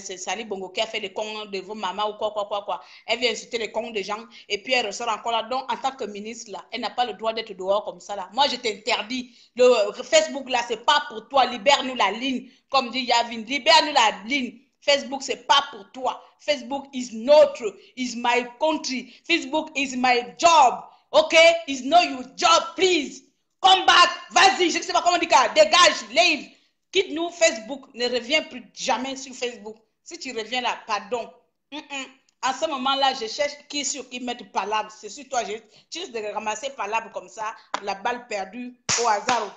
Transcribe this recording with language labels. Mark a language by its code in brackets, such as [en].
[fr] C'est Sali Bongo qui a fait les cons de vos mamans ou quoi. Elle vient insulter les cons des gens et puis elle ressort encore là. Donc, en tant que ministre là, elle n'a pas le droit d'être dehors comme ça là. Moi, je t'interdis. Le Facebook là, c'est pas pour toi. Libère-nous la ligne. Comme dit Yavin, libère-nous la ligne. Facebook, c'est pas pour toi. [en] Facebook is notre, is my country. Facebook is my job. Okay? It's not your job, please. Come back, [fr] vas-y, je ne sais pas comment on dit ça. Dégage, [en] leave. [fr] Quitte-nous Facebook. Ne reviens plus jamais sur Facebook. Si tu reviens là, pardon. En ce moment-là, je cherche qui sur qui mettre palabre. C'est sur toi. Tu risques de ramasser palabre comme ça, la balle perdue au hasard.